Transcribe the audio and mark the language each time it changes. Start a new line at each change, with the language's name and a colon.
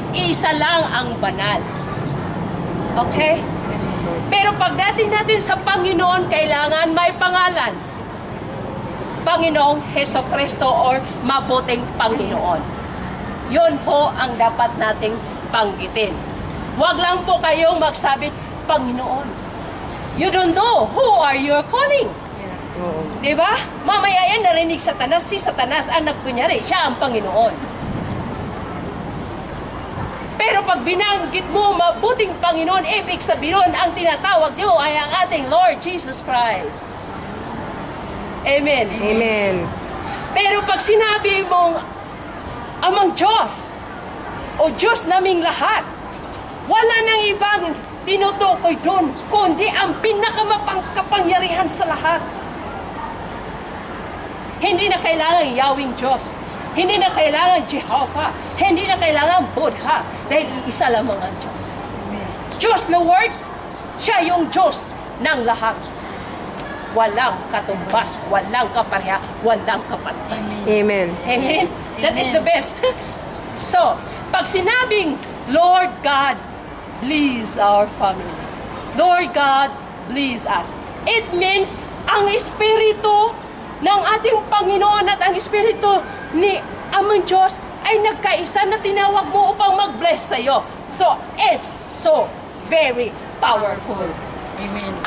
Filipino: Iisa lang ang banal. Okay? Pero pagdating natin sa Panginoon, kailangan may pangalan. Panginoong Hesukristo or mabuting Panginoon. Yun po ang dapat nating banggitin. Huwag lang po kayong magsabi, Panginoon.
English: You don't know who are you calling.
Filipino: Oo. Diba? Mamaya yan narinig Satanas, si Satanas ang nagkunyari, siya ang Panginoon. Pero pag binanggit mo mabuting Panginoon, ibig sabihin ang tinatawag niyo ay ang ating Lord Jesus Christ. Amen. Amen. Pero pag sinabi mong amang Diyos o Diyos naming lahat, wala nang ibang tinutukoy doon, kundi ang pinakamakapangyarihan sa lahat. Hindi na kailangan Yahweh Diyos. Hindi na kailangan Jehovah. Hindi na kailangan Buddha. Dahil iisa lamang ang Diyos. Diyos na Word, siya yung Diyos ng lahat. Walang katumbas, walang kapareha, walang kapantay. Amen.
English: Amen? That is the best. So,
Filipino: pag sinabing,
English: Lord God, bless our family. Lord God, bless us. It means,
Filipino: ang Espiritu ng ating Panginoon at ang Espiritu ni amang Diyos ay nagkaisa na tinawag mo upang mag-bless sa'yo.
English: So, it's so very powerful. Amen.